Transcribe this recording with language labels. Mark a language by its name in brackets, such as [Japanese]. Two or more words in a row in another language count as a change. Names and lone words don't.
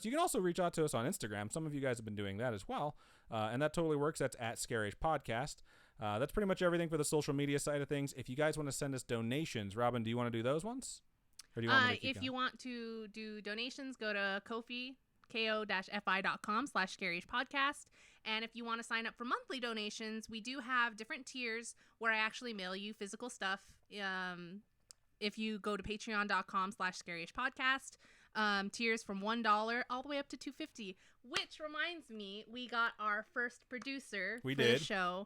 [English] You can also reach out to us on Instagram. Some of you guys have been doing that as well, and that totally works. That's @ScarishPodcast. That's pretty much everything for the social media side of things. If you guys want to send us donations, Robin, do you want to do those ones? Or do you want me to keep if going? you want to do donations, go to Ko-fi. ko-fi.com/scaryish-podcast. And if you want to sign up for monthly donations, we do have different tiers where I actually mail you physical stuff. If you go to patreon.com/scaryish-podcast, tiers from $1 all the way up to $2.50, which reminds me, we got our first producer for the show.